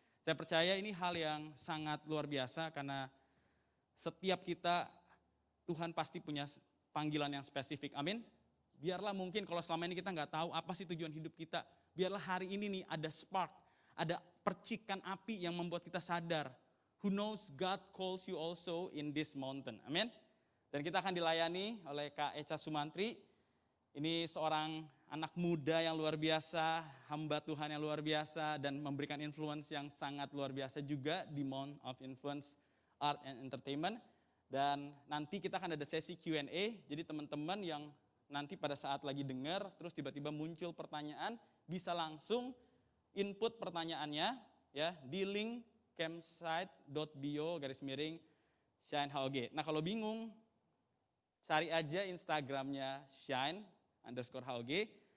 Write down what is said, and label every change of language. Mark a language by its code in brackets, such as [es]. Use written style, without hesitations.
[id] Saya percaya ini hal yang sangat luar biasa karena setiap kita, Tuhan pasti punya panggilan yang spesifik, amin. Biarlah mungkin kalau selama ini kita nggak tahu apa sih tujuan hidup kita, biarlah hari ini nih ada spark, ada percikan api yang membuat kita sadar. [en] Who knows God calls you also in this mountain. [id] Amin. Dan kita akan dilayani oleh Kak Echa Sumantri. Ini seorang anak muda yang luar biasa, hamba Tuhan yang luar biasa, dan memberikan influence yang sangat luar biasa juga di Mountain of Influence Art and Entertainment. Dan nanti kita akan ada sesi Q&A, jadi teman-teman yang nanti pada saat lagi dengar, terus tiba-tiba muncul pertanyaan, bisa langsung input pertanyaannya ya di link campsite.bio/Shine HOG. Nah kalau bingung, cari aja Instagramnya Shine_HOG.